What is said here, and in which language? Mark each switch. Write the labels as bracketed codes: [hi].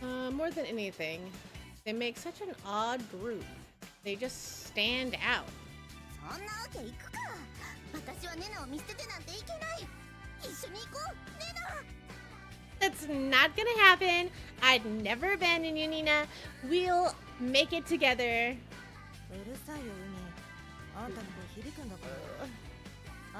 [en] More than anything, they make such an odd group. They just stand out. [ja] そんなわけいくか。私はネナを見捨ててなんていけない。一緒に行こう、ネナ。 [en] That's not gonna happen. I'd never abandon you, Nina. We'll make it together. [ja] うるさいよ、海。あんたの声響くんだから。